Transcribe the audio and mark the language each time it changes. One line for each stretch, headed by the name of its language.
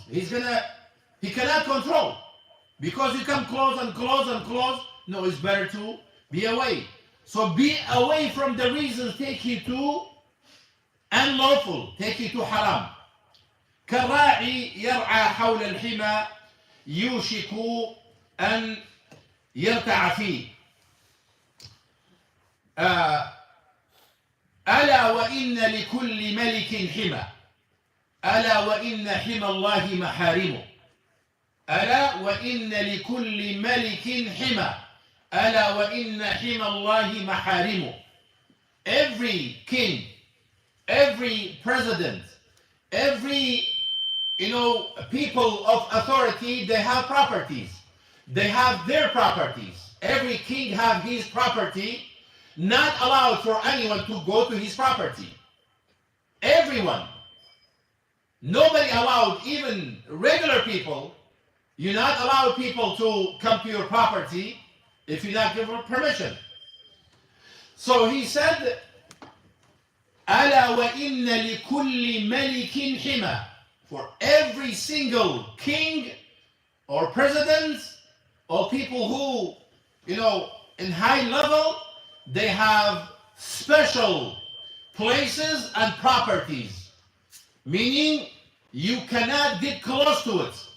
English: He cannot control. Because you come close and close and close, no, it's better to be away. So be away from the reasons take you to unlawful, take you to haram.
Arabic: كالراعي يرعى حول الحمى يوشك أن يرتع فيه. ألا وإن لكل ملك حمى ألا وإن حمى الله محارمه. ألا وإن لكل ملك حمى ألا وإن حمى الله محارمه.
English: Every king, every president, every people of authority, they have properties. They have their properties. Every king have his property. Not allowed for anyone to go to his property. Everyone. Nobody allowed, even regular people. You're not allowed people to come to your property if you not give permission. So he said,
Arabic: ألا وإن لكل ملك حمى.
English: For every single king or president or people who, in high level, they have special places and properties. Meaning, you cannot get close to it.